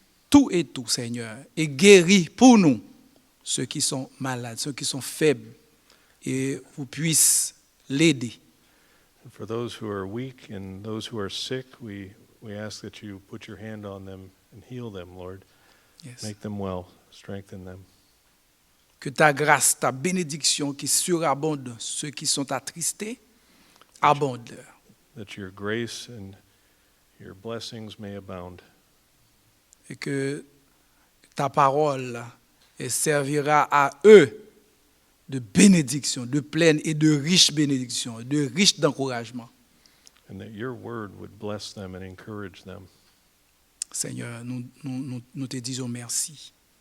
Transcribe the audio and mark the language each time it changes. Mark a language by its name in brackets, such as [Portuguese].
[French] tout et tout, Seigneur, et guéris pour nous ceux qui sont malades, ceux qui sont faibles, et vous puissiez l'aider. [English] And for those who are weak and those who are sick, we ask that you put your hand on them and heal them, Lord. Yes. Make them well, strengthen them. [French] Que ta grâce, ta bénédiction qui surabonde ceux qui sont attristés, abonde. [English] That your grace and your blessings may abound. [French] Et que ta parole servira à eux de bénédiction, de pleine et de riche bénédiction, de riche d'encouragement. [English] And that your word would bless them and encourage them. [French] Seigneur, nous te disons merci.